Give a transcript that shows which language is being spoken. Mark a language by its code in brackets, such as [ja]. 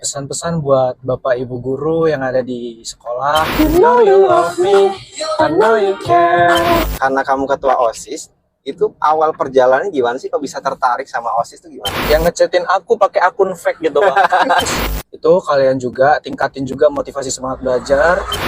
[id] Pesan-pesan buat Bapak Ibu guru yang ada di sekolah. [en] You know you love me, I know you care. [id] Karena kamu ketua OSIS, itu awal perjalanannya gimana sih? Kok bisa tertarik sama OSIS itu gimana? Yang ngechatin aku pakai akun fake gitu Pak. Itu kalian juga tingkatin juga motivasi semangat belajar.